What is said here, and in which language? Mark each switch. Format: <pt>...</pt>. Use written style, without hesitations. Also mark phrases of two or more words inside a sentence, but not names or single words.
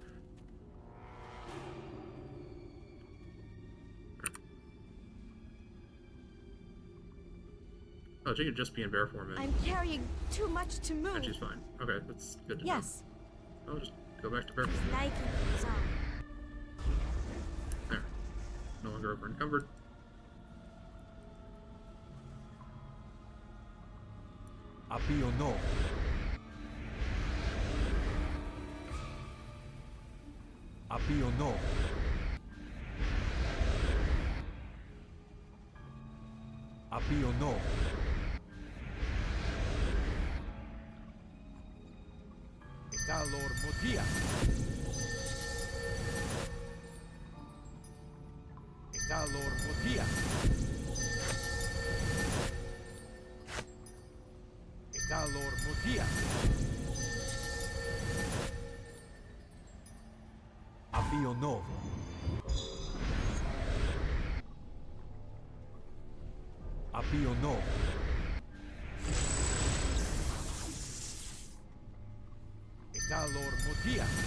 <en>Oh, she could just be in bear form. I'm carrying too much to move. And she's fine. Okay, that's good to yes. know. I'll just go back to bear form. There. No longer over encumbered. Apio no. Apio no. Apio no. Etalor motia. Etalor motia. Etalor motia. Apio novo. Apio novo. Etalor motia.</en>